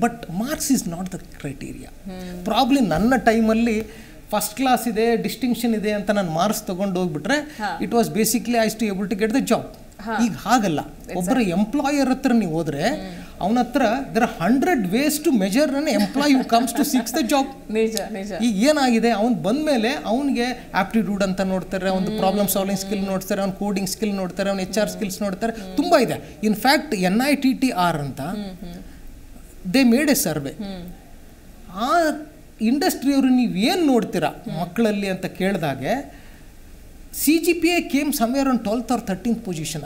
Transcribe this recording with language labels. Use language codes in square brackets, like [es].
[en] But marks is not the criteria. [kn] Probably ನನ್ನ ಟೈಮಲ್ಲಿ first class ಇದೆ, ಡಿಸ್ಟಿಂಕ್ಷನ್ ಇದೆ ಅಂತ ನಾನು ಮಾರ್ಕ್ಸ್ ತೊಗೊಂಡು ಹೋಗ್ಬಿಟ್ರೆ [en] It was basically I to able to get the job. [kn] ಈಗ ಹಾಗಲ್ಲ. ಒಬ್ಬರ ಎಂಪ್ಲಾಯರ್ ಹತ್ರ ನೀವು ಹೋದ್ರೆ ಅವನ ಹತ್ರ [en] there are 100 ways to measure an employee who comes to seek the job. [kn] ಈಗ ಏನಾಗಿದೆ, ಅವ್ನು ಬಂದ್ಮೇಲೆ ಅವನಿಗೆ ಆಪ್ಟಿಟ್ಯೂಡ್ ಅಂತ ನೋಡ್ತಾರೆ, ಒಂದು ಪ್ರಾಬ್ಲಮ್ ಸಾಲ್ವಿಂಗ್ ಸ್ಕಿಲ್ ನೋಡ್ತಾರೆ, ಅವ್ನು ಕೋಡಿಂಗ್ ಸ್ಕಿಲ್ ನೋಡ್ತಾರೆ, ಅವ್ನು HR ಸ್ಕಿಲ್ಸ್ ನೋಡ್ತಾರೆ, ತುಂಬ ಇದೆ. ಇನ್ಫ್ಯಾಕ್ಟ್ NITTR ಅಂತ [en] They made a survey. [kn] ಆ ಇಂಡಸ್ಟ್ರಿಯವರು ನೀವೇನು ನೋಡ್ತೀರಾ ಮಕ್ಕಳಲ್ಲಿ ಅಂತ ಕೇಳಿದಾಗೆ CGPA [en] Came somewhere on 12th or 13th position.